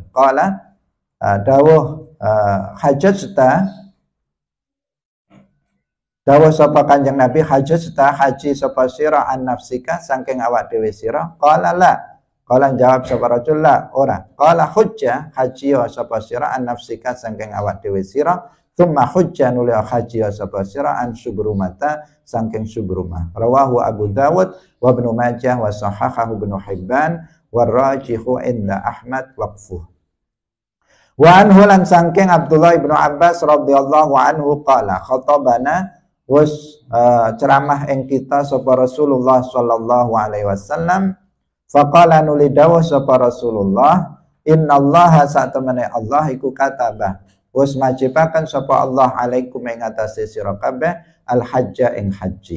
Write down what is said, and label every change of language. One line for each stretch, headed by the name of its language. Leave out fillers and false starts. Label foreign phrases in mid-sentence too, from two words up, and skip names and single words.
Javanese: Qala dawuh hajjata, dawuh sapa Kanjeng Nabi hajjata haji sapa sira
Arabic: عن نفسك
Javanese: saking awak dhewe sira?
Arabic: قال لا.
Javanese: Qala jawab sapa rajul la ora. Qala hujja haji sapa sira
Arabic: عن نفسك
Javanese: saking awak dhewe sira?
Arabic: ثم حج
Javanese: nuli haji sapa sira
Arabic: عن شبرمة
Javanese: saking syubrumah.
Arabic: رواه أبو داود وابن ماجه وصححه ابن حبان ورجح عند أحمد وقفه. وعنه
Javanese: lan saking Abdullah Ibnu Abbas
Arabic: رضي الله عنه قال خطبنا
Javanese: was ceramah ing kita sapa Rasulullah
Arabic: صلى الله عليه وسلم.
Javanese: Faqala nuli dawuh sapa Rasulullah innallaha satemene Allah iku kataba wis majibaken sapa Allah alaikum ing atase sira kabeh
Arabic: الحج
Javanese: ing haji.